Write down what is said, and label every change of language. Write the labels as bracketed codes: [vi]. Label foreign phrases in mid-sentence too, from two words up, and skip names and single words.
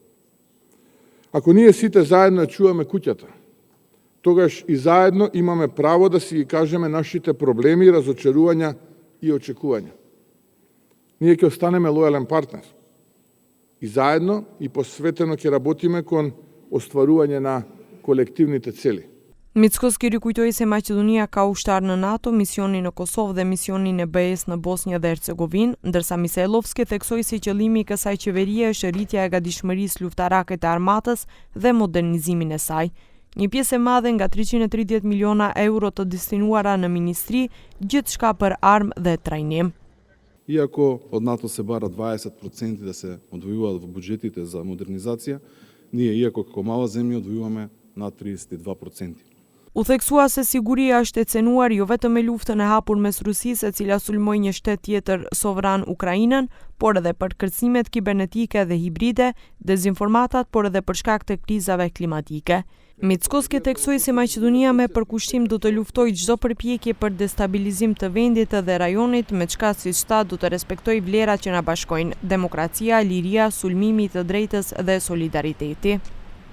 [mk] Ако ние сите заедно чуваме куќата, тогаш и заедно имаме право да си ги кажеме нашите проблеми, разочарувања и очекувања. Ние ќе останеме лојален партнер и заедно и посветено ќе работиме кон остварување на колективните цели. [sq] Mickoski rikujtoi se Maqedonia ka ushtar në NATO, misionin në Kosovë dhe misionin e BE-s në Bosnjë dhe Hercegovinë, ndërsa Misajlovski theksoi se qëllimi i kësaj qeverie është rritja e gatishmërisë luftarake të armatës dhe modernizimin e saj. Një pjesë e madhe nga 330 miliona euro të destinuara në ministri, gjithçka për armë dhe trajnim. [mk] Иако од НАТО се бара 20% да се одвојуваат во буџетите за модернизација, ние иако како мала земја одвојуваме над 32%. [sq] U theksua se siguria është e cenuar jo vetëm me luftën e hapur mes Rusisë, e cila sulmoi një shtet tjetër sovran Ukrainën, por edhe për kërcimet kibernetike dhe hibride, dezinformatat, por edhe për shkak të krizave klimatike. Mickoski theksoi se Maqedonia me përkushtim do të luftojë çdo përpjekje për destabilizim të vendit dhe rajonit, me çka siç tha do të respektojë vlerat që na bashkojnë: demokracia, liria, sulmimi i të drejtës dhe solidariteti.